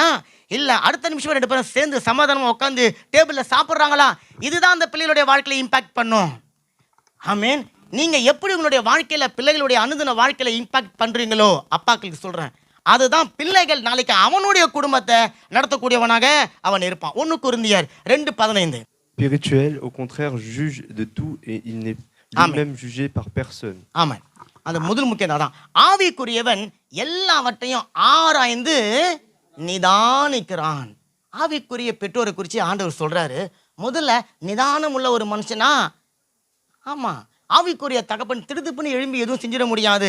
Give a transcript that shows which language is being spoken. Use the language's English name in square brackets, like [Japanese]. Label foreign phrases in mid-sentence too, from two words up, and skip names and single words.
[Tamil] இல்லை அடுத்த நிமிஷம் 2 பேரும் சேர்ந்து சமாதானமாக உட்காந்து டேபிளில் சாப்பிட்றாங்களா? இதுதான் அந்த பிள்ளைகளுடைய வாழ்க்கையில் இம்பாக்ட் பண்ணும். ஆமீன். நீங்கள் எப்படி உங்களுடைய வாழ்க்கையில் பிள்ளைகளுடைய அனுதின வாழ்க்கையில் இம்பாக்ட் பண்ணுறீங்களோ, அப்பாக்களுக்கு சொல்கிறேன், அதுதான் பிள்ளைகள் நாளைக்கு அவனுடைய குடும்பத்தை நடத்தக்கூடியவனாக அவன் இருப்பான். 1 கொரிந்தியர் 2:15. [French] Spirituel, au contraire, juge de tout et il n'est lui-même jugé par personne. [Tamil] ஆமாம், அந்த முதல் முக்கியம் தான். ஆவிக்குரியவன் எல்லாவற்றையும் ஆராய்ந்து நிதானிக்கிறான். ஆவிக்குரிய பெற்றோரை குறித்து ஆண்டவர் சொல்றாரு, முதல்ல நிதானம் உள்ள ஒரு மனுஷனா. ஆமா, ஆவிக்குரிய தகப்பன் திருதுப்புன்னு எழும்பி எதுவும் செஞ்சிட முடியாது.